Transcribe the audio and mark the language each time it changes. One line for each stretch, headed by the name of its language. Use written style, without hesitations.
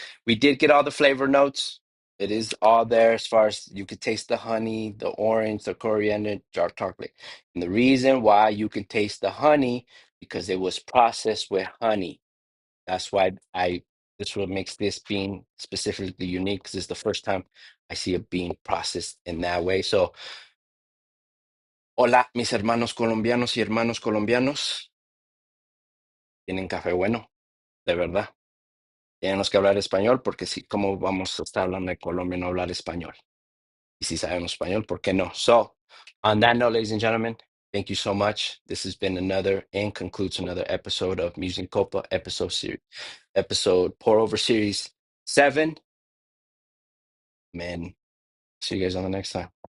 English: We did get all the flavor notes. It is all there as far as you could taste the honey, the orange, the coriander, dark chocolate. And the reason why you can taste the honey because it was processed with honey. That's why this what makes this bean specifically unique because it's the first time I see a bean processed in that way. So,
Spanish: hola, mis hermanos colombianos y hermanos colombianos. Tienen café bueno, de verdad. Tenemos que hablar español porque sí, ¿cómo vamos a estar hablando de Colombia y no hablar español? Y si sabemos español, ¿por qué no?
English: So, on that note, ladies and gentlemen, thank you so much. This has been another and concludes another episode of Musing Copa episode pour over series 7. Man, see you guys on the next time.